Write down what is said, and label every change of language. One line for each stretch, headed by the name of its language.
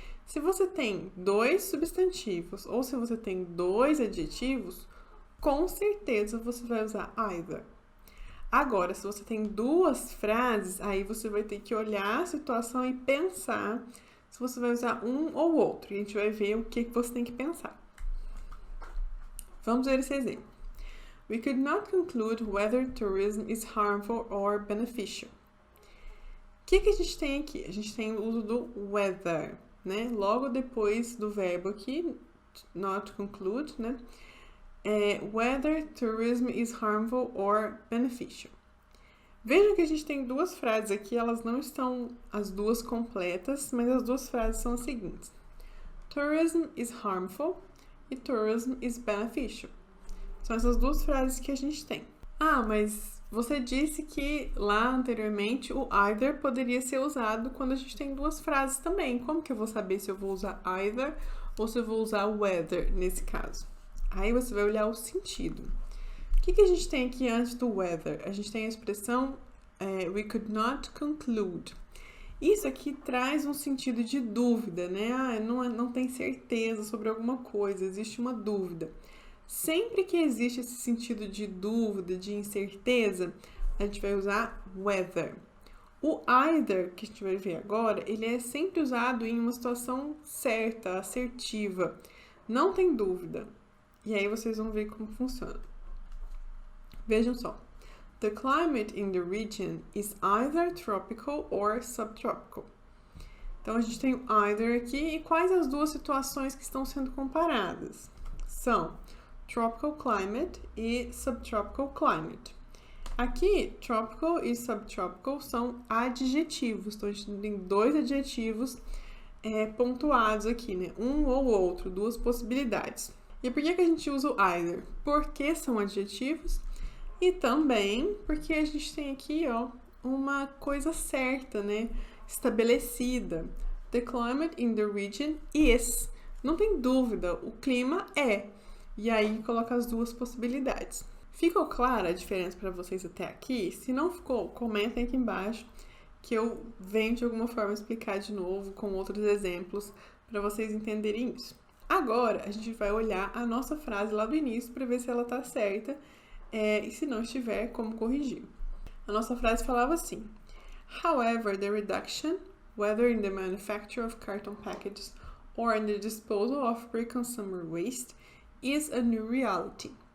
Portuguese: Se você tem dois substantivos ou se você tem dois adjetivos, com certeza você vai usar either. Agora, se você tem duas frases, aí você vai ter que olhar a situação e pensar se você vai usar um ou outro. E a gente vai ver o que você tem que pensar. Vamos ver esse exemplo.
English: We could not conclude whether tourism is harmful or beneficial.
Portuguese: O que a gente tem aqui? A gente tem o uso do whether, né? Logo depois do verbo aqui,
English: not conclude,
Portuguese: né?
English: Whether tourism is harmful or beneficial.
Portuguese: Vejam que a gente tem duas frases aqui, elas não estão as duas completas, mas as duas frases são as seguintes.
English: Tourism is harmful e tourism is beneficial.
Portuguese: São essas duas frases que a gente tem. Ah, mas você disse que lá anteriormente o either poderia ser usado quando a gente tem duas frases também. Como que eu vou saber se eu vou usar either ou se eu vou usar whether nesse caso? Aí você vai olhar o sentido. O que a gente tem aqui antes do whether? A gente tem a expressão
English: we could not conclude.
Portuguese: Isso aqui traz um sentido de dúvida, né? Não tem certeza sobre alguma coisa, existe uma dúvida. Sempre que existe esse sentido de dúvida, de incerteza, a gente vai usar whether. O either, que a gente vai ver agora, ele é sempre usado em uma situação certa, assertiva. Não tem dúvida. E aí vocês vão ver como funciona. Vejam só.
English: The climate in the region is either tropical or subtropical.
Portuguese: Então, a gente tem o either aqui. E quais as duas situações que estão sendo comparadas?
English: são tropical climate e subtropical climate.
Portuguese: Aqui, tropical e subtropical são adjetivos, então a gente tem dois adjetivos pontuados aqui, né? Um ou outro, duas possibilidades. E por que a gente usa o either? Porque são adjetivos e também porque a gente tem aqui, ó, uma coisa certa, né? Estabelecida.
English: The climate in the region is.
Portuguese: Não tem dúvida, o clima é. E aí coloca as duas possibilidades. Ficou clara a diferença para vocês até aqui? Se não ficou, comentem aqui embaixo que eu venho de alguma forma explicar de novo com outros exemplos para vocês entenderem isso. Agora, a gente vai olhar a nossa frase lá do início para ver se ela está certa e se não estiver, como corrigir. A nossa frase falava assim:
English: However, the reduction, whether in the manufacture of carton packages or in the disposal of pre-consumer waste, is a new reality.